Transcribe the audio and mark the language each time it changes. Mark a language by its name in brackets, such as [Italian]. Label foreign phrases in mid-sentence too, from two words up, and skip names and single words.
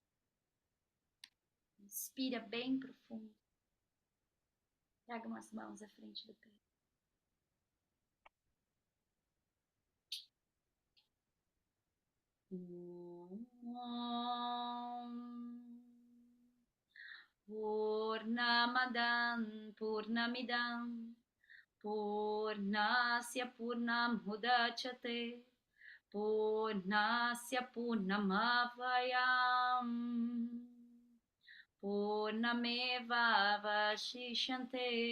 [Portuguese] Inspira bem profundo. Traga umas mãos à frente do peito. [Sanskrit] Purnamadam Purnamidam Purnasya Purnamudachyate Purnasya Purnamavayam Purnameva Vashishyante.